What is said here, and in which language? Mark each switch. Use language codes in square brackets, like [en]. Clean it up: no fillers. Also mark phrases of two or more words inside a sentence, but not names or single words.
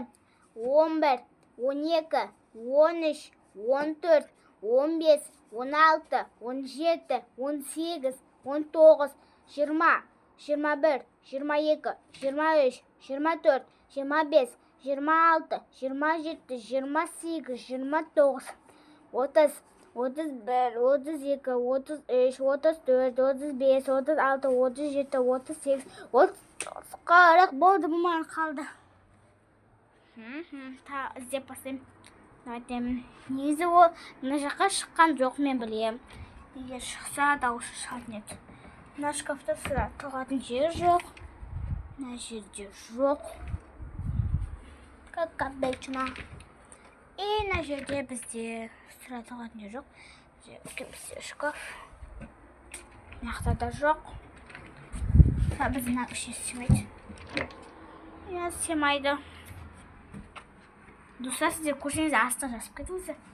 [kk] 11, 12, 13, 14, 15, 16, 17, 18, 19, 20, 21, 22, 23, 24, 25, 26, 27, 28, 29, 30, 31, 32, 33, 34, 35, 36, 37, 38, 40 болды, бұл маған қалды. Іздеп басайым. Негізі ол мына жаққа шыққан жоқ, мен білем. Егер шықса дауысы шығатын еді. Мына шкафта сыра тығатын жер жоқ. Мына жерде жоқ. [ru] Как обычно. [kk] И мына жерде бізде сыра тығатын жер жоқ. Бізде шкаф. Мына да жоқ. Біздің ішіне сыймайды. Сыймайды. Достар, сіздер көрсеңіз астық жазып кетіңіздер.